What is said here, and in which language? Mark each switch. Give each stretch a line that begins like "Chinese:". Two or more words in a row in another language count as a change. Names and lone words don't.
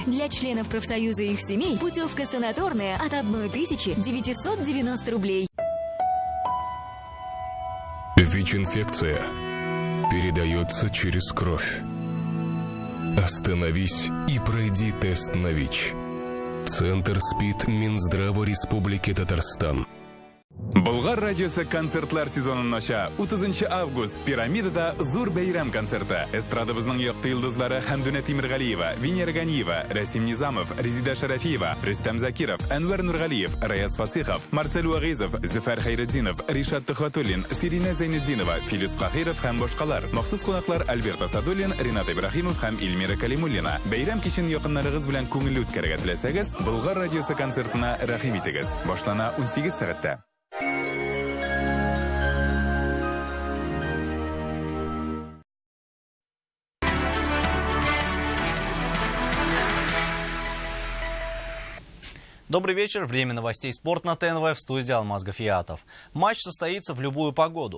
Russian: Для членов профсоюза и их семей путевка санаторная от 1990 рублей. ВИЧ-инфекция передается через кровь. Остановись и пройди тест на ВИЧ. Центр СПИД Минздрава Республики Татарстан.
Tatar: Болгар радиосы концертлар сезонын аша 30 август пирамидада зур бәйрәм концерты. Эстрадабызның якты йолдызлары Хәмдүнә Тимергалиева, Венера Ганиева, Расим Низамов, Резида Шарафиева, Рөстәм Закиров, Әнвәр Нургалиев, Раяз Фасихов, Марсель Вагизов, Зөфәр Хайретдинов, Ришат Тухватуллин, Сирина Зайнетдинова, Филис Кахиров һәм башкалар. Махсус кунаклар Альберто Садуллин, Ринат Ибрахимов һәм Илмира Калимуллина. Бәйрәм кичен якыннарыгыз белән күңелле үткәрергә теләсәгез, Болгар радиосы концертына рәхим итегез. Башлана 18 сәгатьтә.
Russian: Добрый вечер. Время новостей спорт на ТНВ, в студии Алмаз Гафиятов. Матч состоится в любую погоду.